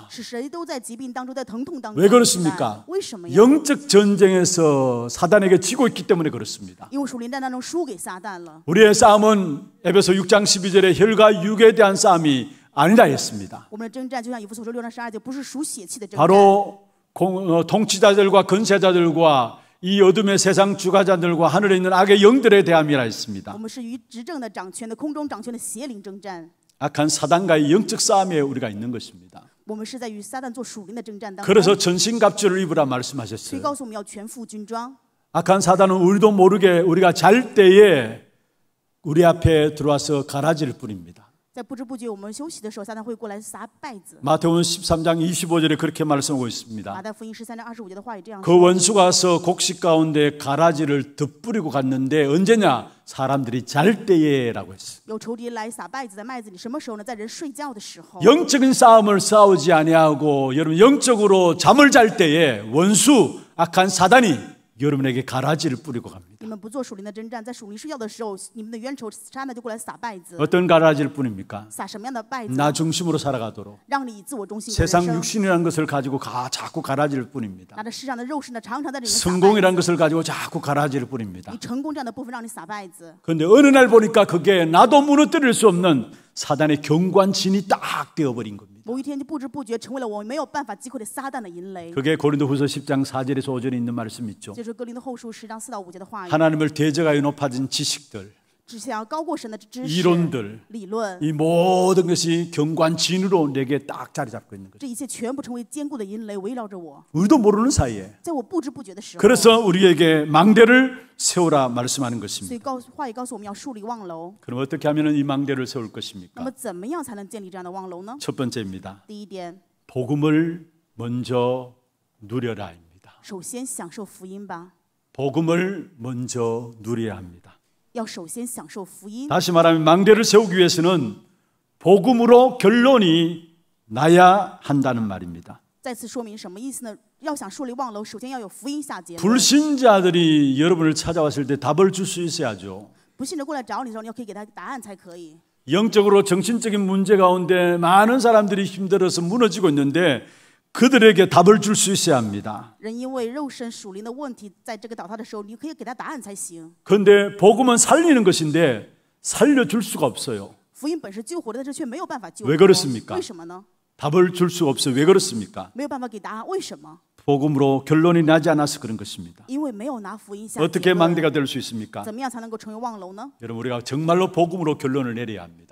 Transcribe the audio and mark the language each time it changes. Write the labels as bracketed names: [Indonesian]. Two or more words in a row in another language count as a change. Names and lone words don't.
[Chinese] 是谁都在疾病当中、在疼痛当中 [Korean] 왜 [Chinese] 的时代。 [Korean] 그렇습니까? [Chinese] 为什么呀？ [Korean] 영적 전쟁에서 사단에게 지고 있기 때문에 그렇습니다. [Chinese] 因为属灵战当中输给撒旦了。 [Korean] 우리의 싸움은 에베소 6장 12절에 혈과 육에 대한 싸움이 아니라 했습니다. [Chinese] 我们的征战就像以弗所书6章12节，不是属血气的征战， [Korean] 바로 통치자들과 권세자들과 이 어둠의 세상 주가자들과 하늘에 있는 악의 영들에 대함이라 했습니다. [Chinese] 我们是与执政的、掌权的、空中掌权的邪灵征战。 [Korean] 악한 사단과의 영적 싸움에 우리가 있는 것입니다. [Chinese] 我们是在与撒旦做属灵的征战当中， [Korean] 그래서 전신갑주를 입으라 [Chinese] 所以 [Korean] 말씀하셨어요. [Chinese] 告诉我们要全副军装。 [Korean] 악한 사단은 우리도 모르게 우리가 잘 때에 우리 앞에 들어와서 가라지를 뿌립니다. [Chinese] 在不知不觉我们休息的时候，撒旦会过来撒稗子。 [Korean] 마태복음 13장 25절에 그렇게 말씀하고 있습니다. [Chinese] 马太福音13章25节的话也这样 [Korean] 그 [Chinese] 说。 [Korean] 원수가 와서 곡식 가운데 가라지를 덧뿌리고 갔는데 언제냐? 사람들이 잘 때에라고 했어요. [Chinese] 有仇敌来撒稗子在麦子里，什么时候呢？在人睡觉的时候。 [Korean] 영적인 싸움을 싸우지 아니하고 여러분 영적으로 잠을 잘 때에 원수 악한 사단이 여러분에게 가라지를 뿌리고 갑니다. [Chinese] 你们不做属灵的征战，在属灵睡觉的时候，你们的冤仇撒旦就过来撒稗子。 [Korean] 어떤 가라지를 뿌립니까? [Chinese] 撒什么样的稗子？ [Korean] 나 중심으로 살아가도록 [Chinese] 让你以自我中心过人 [Korean] 세상 [Chinese] 生， [Korean] 육신이라는 것을 가지고 자꾸 가라지를 뿌립니다. [Chinese] 拿着世上的肉身呢，常常在里面撒稗 [Korean] 성공이라는 [Chinese] 子。 [Korean] 것을 가지고 자꾸 가라지를 뿌립니다. [Chinese] 你成功这样的部分让你撒稗子， [Korean] 그런데 어느 날 보니까 그게 나도 무너뜨릴 수 없는 사단의 경관진이 딱 되어버린 겁니다. [Chinese] 某一天就不知不觉成为了我没有办法击溃的撒旦的营垒。 [Korean] 그게 고린도후서 10장 4절에서 5절에 있는 말씀 있죠. [Chinese] 就是哥林多后书10章4到5节的话语， [Korean] 하나님을 대적하여 높아진 지식들, [Chinese] 只想要高过神的知识、 [Korean] 이론들, [Chinese] 理论， [Korean] 이 모든 것이 경관진으로 내게 딱 자리 잡고 있는 거죠. [Chinese] 这一切全部成为坚固的营垒，围绕着我。 [Korean] 우리도 모르는 사이에. [Chinese] 在我不知不觉的时候， [Korean] 그래서 우리에게 망대를 세우라 말씀하는 [Chinese] 所 [Korean] 것입니다. [Chinese] 以话语告诉我们要树立望楼。 [Korean] 그럼 어떻게 하면 이 망대를 세울 [Chinese] 那 [Korean] 것입니까? [Chinese] 么怎么样才能建立这样的望楼呢？ [Korean] 첫 번째입니다. [Chinese] 第一点， [Korean] 복음을 먼저 누려라입니다. [Chinese] 首先享受福音吧， [Korean] 복음을 먼저 누려야 합니다. [Chinese] 要首先享受福音。 [Korean] 다시 말하면 망대를 세우기 위해서는 복음으로 결론이 나야 한다는 말입니다. [Chinese] 再次说明什么意思呢？要想树立望楼，首先要有福音下结论。 [Korean] 불신자들이 여러분을 찾아왔을 때 답을 줄 수 있어야죠. [Chinese] 不信的过来找你的时候，你要可以给他答案才可以。 [Korean] 영적으로 정신적인 문제 가운데 많은 사람들이 힘들어서 무너지고 있는데 그들에게 답을 줄 수 있어야 합니다. [Chinese] 人因为肉身属灵的问题，在这个倒塌的时候，你可以给他答案才行。 [Korean] 그런데 복음은 살리는 것인데 살려줄 수가 없어요. [Chinese] 福音本是救活的，但是却没有办法救 [Korean] 왜 [Chinese] 活。 [Korean] 그렇습니까? [Chinese] 为什么呢？ [Korean] 답을 줄 수 없어요. 왜 그렇습니까? [Chinese] 没有办法给答案，为什么？ [Korean] 복음으로 결론이 나지 않아서 그런 것입니다. [Chinese] 因为没有拿福音下结 [Korean] 어떻게 [Chinese] 论。 [Korean] 망대가 될 수 있습니까? [Chinese] 怎么样才能够成为望楼呢？ [Korean] 여러분 우리가 정말로 복음으로 결론을 내려야 합니다.